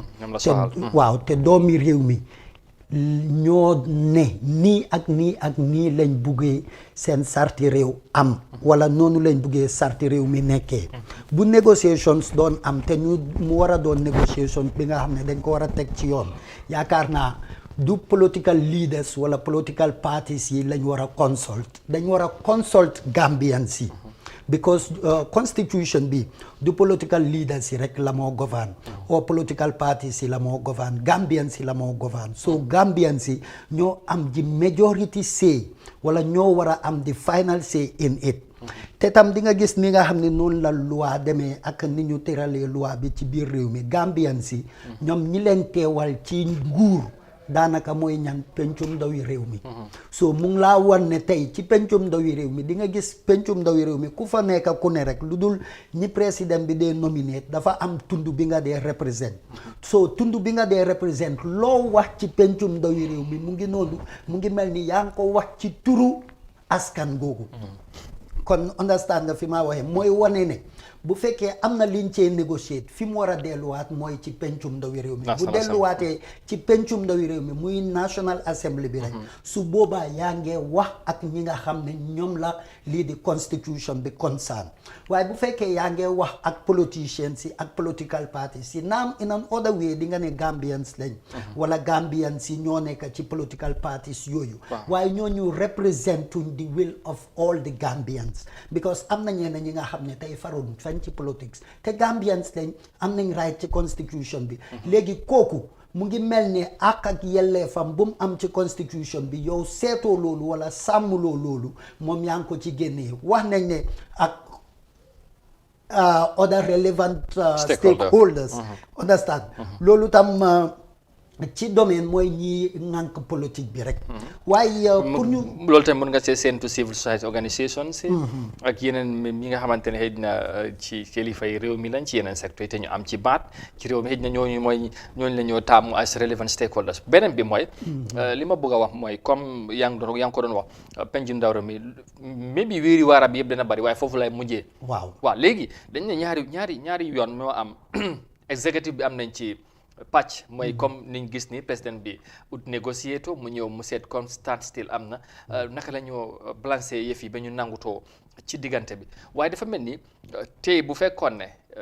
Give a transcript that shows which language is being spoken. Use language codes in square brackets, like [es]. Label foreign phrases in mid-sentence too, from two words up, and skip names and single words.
[wo] waaw te doomi réew mi ñoo ne nii ak nii lañ buggee seen sarti réew am wala noonu lañ buggee sarti réew mi nekkee bu négociations doon am te ñu mu war a doon négociation bi nga xam ne dañ ko war a teg ci yoon yaakaar naa du [en] political leaders [wo] wala [en] political parties [wo] yi lañ war a consult dañ war a consult Gambians yi [en] because constitution [wo] bi du [en] political leaders [wo] yi rek la moo govern or [en] political parties [wo] yi la moo govern Gambians yi la moo govern so Gambians yi ñoo am di [en] majority say [wo] wala ñoo war a am di [en] final say in it [wo] te tam di nga gis ni nga xam ne noonu la loi demee ak ni ñu tëralee loi bi ci biir réew mi Gambians yi ñoom ñi leen teewal ci nguur daanaka mooy ñan pencum ndawi réew mi so mu ngi laa wan ne tey ci pencum ndawi réew mi di nga gis pencum ndawi réew mi ku fa nekk ku ne rek lu dul ñi président bi dee nominé dafa am tund bi nga dee represent so tund bi nga dee represent loo wax ci pencum ndawi réew mi mu ngi noonu mu ngi mel ni yaa ngi ko wax ci turu askan googu kon understand nga fi maa waxee mooy wane ne bu fekkee am na liñ cee négocier fi mu war a delluwaat mooy ci pencum ndawi réew mi bu delluwaatee ci pencum ndawi réew mi muy National Assembly bi rek su boobaa yaa ngee wax ak ñi nga xam ne ñoom la lii di constitution bi concerne waaye bu fekkee yaa ngee wax ak politicians yi ak [en] political parties [wo] yi naam [en] in an other way [wo] di nga ne Gambians lañ wala Gambians yi ñoo nekk ci [en] political parties [wo] yooyu waaye ñooñu [en] representing the will of all the Gambians because [wo] am na ñeneen ñi nga xam ne tey faroon fañ ci politics te Gambians lañ am nañ right ci constitution bi léegi kooku mu ngi mel ne ak yelleefam bu mu am ci constitution bi yow seetoo loolu wala sàmmuloo loolu moom yaa ngi ko ci génnee wax nañ ne ak [en] other relevant stakeholders understand [wo] loolu tam ci domaine mooy ñi ŋànk politique bi rek waaye pour ñu loolu tamit mën nga see seentu [en] civil society organisation [wo] si ak yeneen ñi nga xamante ne xëy na ci kilifa yi réew mi lañ ci yeneen secteur yi te ñu am ci baat ci réew mi xëy na ñooñu la ñoo taamu [en] as relevant stakeholders [wo] beneen bi mooy li ma bëgg a wax mooy comme yaa ngi ko doon wax penju ndaw mi maybe wéeri waarab yëpp dana bari waaye foofu lay mujjee waaw léegi dañ ne ñaari yoon moo am executive bi am nañ ci pàcc mooy comme niñ gis ni président bi ut négocier to mu ñëw mu seet comme [en] stand still [wo] am na naka la ñoo balancé yëf yi ba ñu nangutoo ci diggante bi waaye dafa mel ni tey bu fekkoon ne